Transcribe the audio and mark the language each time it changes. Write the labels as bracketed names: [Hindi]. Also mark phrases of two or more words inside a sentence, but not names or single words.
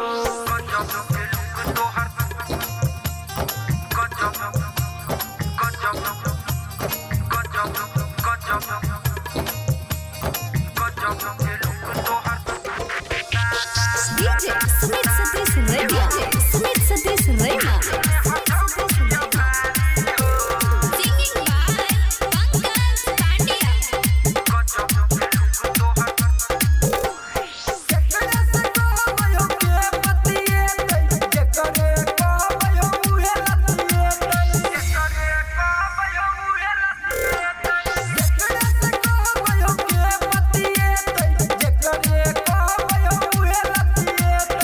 [English] DJ Sumit Satish Rema. Sumit Satish Rema. Singing by Pankaj Pandya. [Maithili] केकरे से कहबयो के पतिए तै, केकरे कहबयो उहे लतिए तै। केकरे से कहबयो के पतिए तै, केकरे कहबयो उहे लतिए तै।